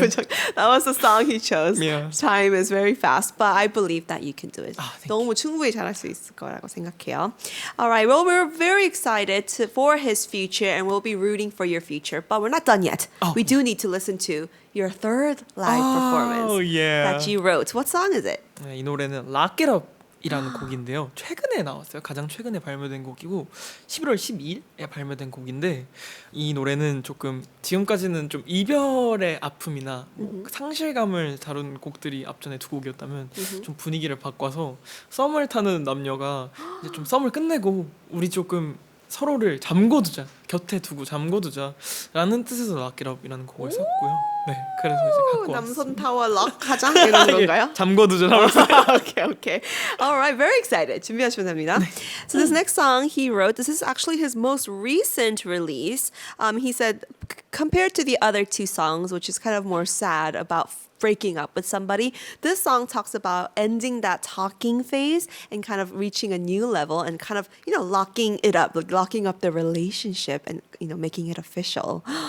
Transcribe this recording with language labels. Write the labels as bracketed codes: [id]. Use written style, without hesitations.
[en] That was the song he chose. Yeah. Time is very fast, but I believe that you can do it. thank [ko] 너무 충분히 잘할 수 있을 거라고 생각해요. [en] Alright, well, we're very excited for his future and we'll be rooting for your future, but we're not done yet. We do need to listen to your third live performance that you wrote. What song is it? [ko] 네, 이 노래는 Lock It Up 이라는 곡인데요. 최근에 나왔어요. 가장 최근에 발매된 곡이고 11월 12일에 발매된 곡인데 이 노래는 조금 지금까지는 좀 이별의 아픔이나 뭐 상실감을 다룬 곡들이 앞전에 두 곡이었다면 좀 분위기를 바꿔서 썸을 타는 남녀가 이제 좀 썸을 끝내고 우리 조금 서로를 잠궈두자, 곁에 두고 잠궈두자 라는 뜻에서 Lock It Up이라는 곡을 썼고요. 네, 그래서 이제 갖고 남선 왔습니다. 타워 럭하자 이런 건가요? 잠궈두자. [en] Okay. All right, very excited. [ko] 준비하시면 됩니다. [en] So this next song he wrote, this is actually his most recent release. He said, compared to the other two songs, which is kind of more sad about breaking up with somebody, this song talks about ending that talking phase and kind of reaching a new level and kind of, locking it up, like locking up the relationship and, making it official.